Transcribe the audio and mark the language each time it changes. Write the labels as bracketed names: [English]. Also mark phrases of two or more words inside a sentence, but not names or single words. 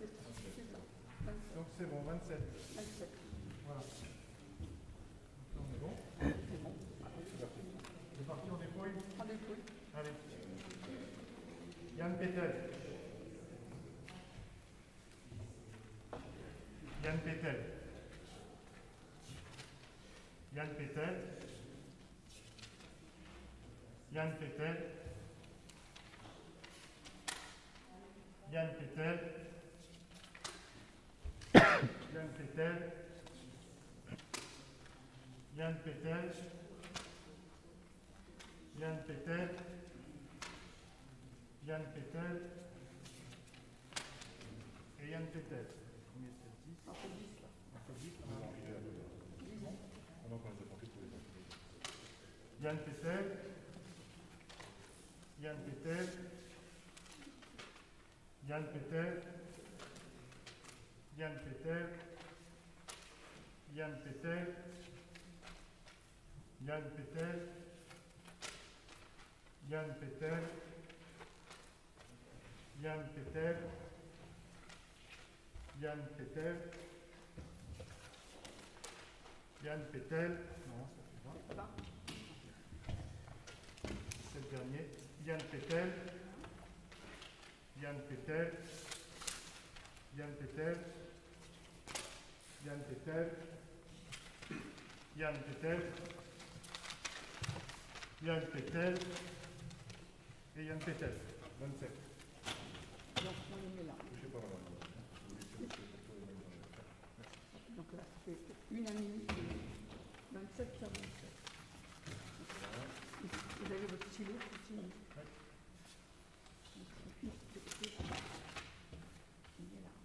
[French] Donc c'est bon, 27. Voilà. Donc là on est bon. C'est parti, on dépouille. Allez. Yann Pétel. Yann Pétel. Yann Pétel. Yann Pétel. Yann Pétel. Yann Pétel. Yann Pétel. Yann Pétel. Yann Pétel. Et Yann Pétel. Combien c'est 10 ? On fait 10 là. On fait 10 là. Yann Pétel, Yann Pétel, Yann Pétel, Yann Pétel, Yann Pétel, Yann Pétel, Yann Pétel, Yann Pétel, Yann Pétel, Yann Pétel, non, ça fait pas. C'est le dernier. Yann Pétel, Yann Pétel, Yann Pétel, Yann Pétel, Yann Pétel, Yann Pétel et Yann Pétel. 27. Donc on les met là. Je sais pas, madame. Donc là, ça fait unanimité. 27 sur 27. Vous avez votre stylo aussi. Il est là.